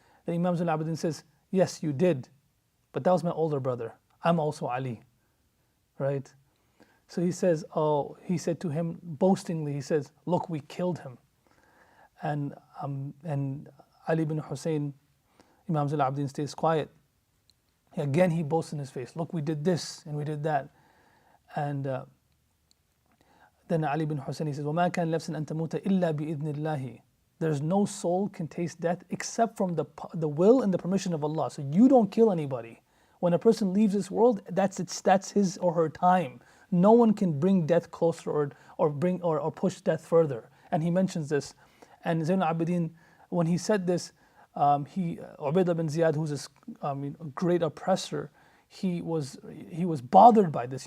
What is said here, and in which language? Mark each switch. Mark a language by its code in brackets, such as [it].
[en] Then Imam Zayn Al-Abidin says, yes, you did. But that was my older brother. I'm also Ali. Right? So he says, oh, he said to him boastingly, he says, look, we killed him. And Ali ibn Husayn, Imam Zayn Al-Abidin, stays quiet. Again, he boasts in his face, look, we did this and we did that. And then Ali ibn Husayn, he says, [ar] وَمَا كَانَ نَفْسٍ أَن تَمُوتَ إِلَّا بِإِذْنِ اللَّهِ. [en] There's no soul can taste death except from the will and the permission of Allah. So you don't kill anybody. When a person leaves this world, that's his or her time. No one can bring death closer or push death further. And he mentions this. And Zayn Al-Abidin, when he said this, Ubaydah bin Ziyad, who's this great oppressor, he was bothered by this.